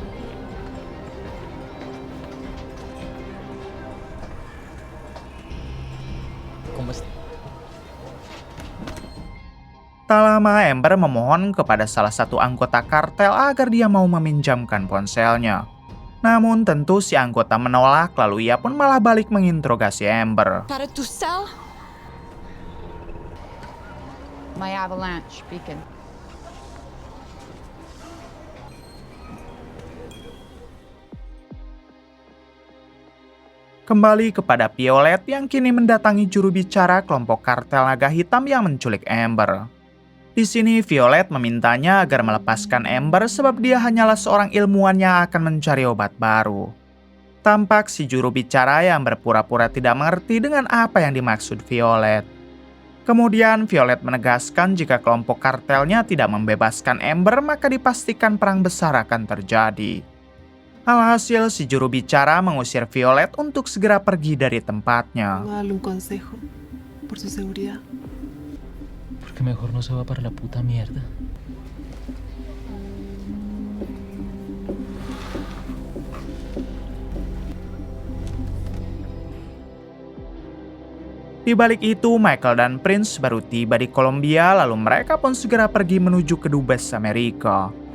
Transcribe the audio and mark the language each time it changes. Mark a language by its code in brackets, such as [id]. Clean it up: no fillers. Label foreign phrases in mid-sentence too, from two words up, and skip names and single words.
[id] Tak lama Amber memohon kepada salah satu anggota kartel agar dia mau meminjamkan ponselnya. Namun tentu si anggota menolak, lalu ia pun malah balik menginterogasi Amber. [es] Para tu cell? [en] My avalanche beacon. [id] Kembali kepada Violet yang kini mendatangi juru bicara kelompok kartel naga hitam yang menculik Amber. Di sini Violet memintanya agar melepaskan Amber sebab dia hanyalah seorang ilmuwan yang akan mencari obat baru. Tampak si juru bicara yang berpura-pura tidak mengerti dengan apa yang dimaksud Violet. Kemudian Violet menegaskan jika kelompok kartelnya tidak membebaskan Amber maka dipastikan perang besar akan terjadi. Alhasil si juru bicara mengusir Violet untuk segera pergi dari tempatnya. [es] Dale un consejo por su seguridad. Que mejor no se va para la puta mierda. [id] Di balik itu, Michael dan Prince baru tiba di Kolombia, lalu mereka pun segera pergi menuju ke Dubes Amerika.